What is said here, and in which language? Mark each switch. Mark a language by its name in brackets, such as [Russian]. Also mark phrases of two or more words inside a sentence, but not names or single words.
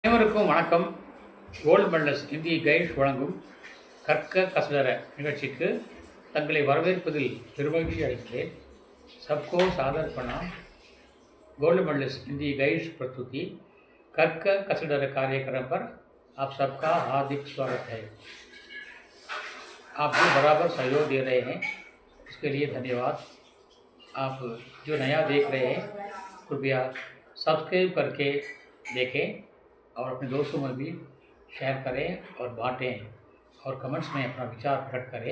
[Tamil] அனைவருக்கும் வணக்கம். கோல்டு மெடலிஸ்ட் இந்திய கைட் வழங்கும் கற்க கசடர நிகழ்ச்சிக்கு தங்களை வரவேற்பதில் பெருமகிழ்ச்சி அடைகிறேன். [Hindi] सबको सादर प्रणाम. गोल्ड मेडलिस्ट हिंदी गाइड प्रस्तुति कर्क कसडर कार्यक्रम पर आप सबका हार्दिक स्वागत है. आप जो बराबर सहयोग दे रहे हैं उसके लिए धन्यवाद. आप जो नया देख रहे हैं कृपया सब्सक्राइब करके देखें और अपने दोस्तों में भी शेयर करें और बांटें और कमेंट्स में अपना विचार प्रकट करें.